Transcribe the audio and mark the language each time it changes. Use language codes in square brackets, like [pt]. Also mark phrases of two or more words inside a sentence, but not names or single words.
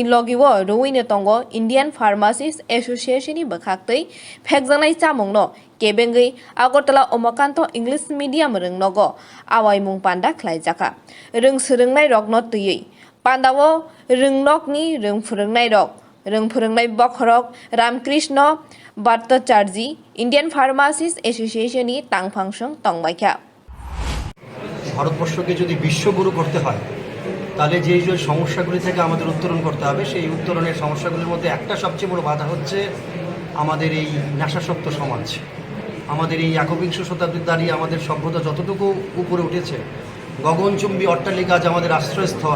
[trp] logiwo ruine tongo Indian Pharmacists Association ni bakhaktei phekjaknai samungno kebengai Agotala Umakanta English Medium rungnogo awaimung panda khwlaijakha rungsrungnai rokno tüyei pandawo rungnokni rungphurungnai rok rungphurungnai bokhorok Ramkrishna Bhattacharji Indian Pharmacists Association ni tangphangshong tongbaikha [bn] ভারতবর্ষকে যদি বিশ্বগুরু করতে হয় তাহলে যে সমস্যাগুলি থেকে আমাদের উত্তরণ করতে হবে সেই উত্তরণের সমস্যাগুলির মধ্যে একটা সবচেয়ে বড় বাধা হচ্ছে আমাদের এই নেশাসক্ত সমাজ আমাদের এই একবিংশ শতাব্দীর দাঁড়িয়ে আমাদের সভ্যতা যতটুকু উপরে উঠেছে গগনচুম্বী অট্টালিকা আজ আমাদের আশ্রয়স্থল